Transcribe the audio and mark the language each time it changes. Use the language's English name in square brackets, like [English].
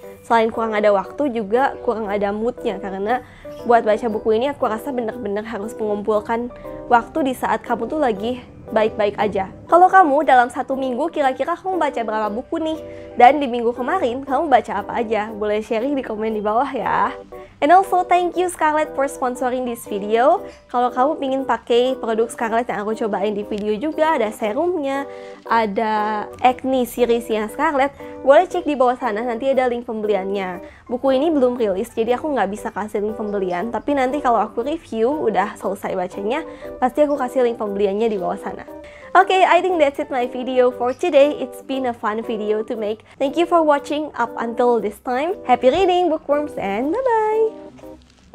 [Indonesian] Selain kurang ada waktu, juga kurang ada moodnya. Karena buat baca buku ini aku rasa bener-bener harus mengumpulkan waktu di saat kamu tuh lagi baik-baik aja. Kalau kamu dalam satu minggu kira-kira kamu baca berapa buku nih? Dan di minggu kemarin kamu baca apa aja? Boleh sharing di komen di bawah ya. [English] And also thank you Scarlett for sponsoring this video. [Indonesian] Kalau kamu pingin pakai produk Scarlett yang aku cobain di video juga, ada serumnya, ada Acne Series-nya Scarlett, boleh cek di bawah sana, nanti ada link pembeliannya. Buku ini belum rilis, jadi aku nggak bisa kasih link pembelian, tapi nanti kalau aku review, udah selesai bacanya, pasti aku kasih link pembeliannya di bawah sana. [English] Okay, I think that's it my video for today. It's been a fun video to make. Thank you for watching up until this time. Happy reading, bookworms, and bye-bye!